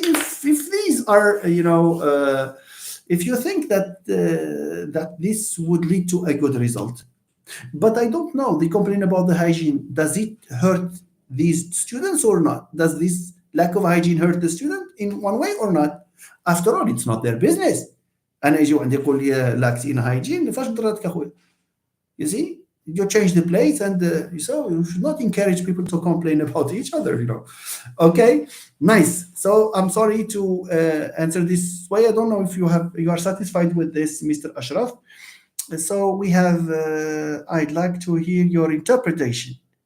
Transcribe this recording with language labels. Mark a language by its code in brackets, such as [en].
[en] If these are, if you think that this would lead to a good result. But I don't know. They complain about the hygiene. Does it hurt these students or not? Does this lack of hygiene hurt the student in one way or not? After all, it's not their business. [ar] أنا يجي وعندي يقول لي [en] lacks in hygiene. [ar] فاش ضرتك أخوي? [en] You see, you change the place, and so you should not encourage people to complain about each other. Okay, nice. So I'm sorry to answer this way. I don't know if you are satisfied with this, Mr. Ashraf. So we have, I'd like to hear your interpretation.